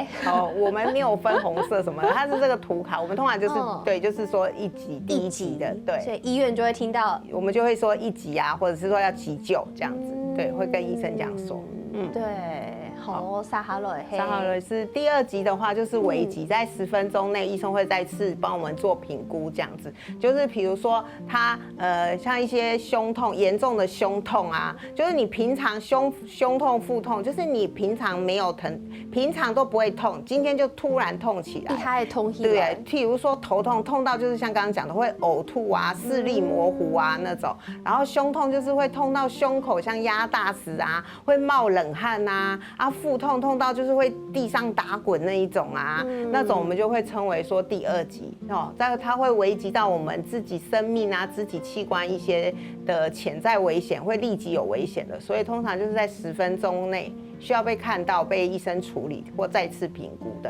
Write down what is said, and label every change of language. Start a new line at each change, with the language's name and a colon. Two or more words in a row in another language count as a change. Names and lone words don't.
Chinese: 我們沒有分紅色什麼的，它是這個圖卡，我們通常就是對，就是說1級、第1級的，對，所以醫院就會聽到，我們就會說1級啊，或者是說要急救這樣子，對，會跟醫生這樣說，對。好，撒哈雷是第2級的話，就是危急，在10分鐘內，醫生會再次幫我們做評估，這樣子，就是比如說他像一些胸痛，嚴重的胸痛啊，就是你平常胸痛、腹痛，就是你平常沒有疼，平常都不會痛，今天就突然痛起來，它也痛起來，對，譬如說頭痛到就是像剛剛講的會嘔吐啊、視力模糊啊那種，然後胸痛就是會痛到胸口像壓大石啊，會冒冷汗啊， 啊，腹痛痛到就是会地上打滚那一种啊，那种我们就会称为说第2级哦，但是它会危及到我们自己生命啊、自己器官一些的潜在危险，会立即有危险的，所以通常就是在10分钟内需要被看到、被医生处理或再次评估的。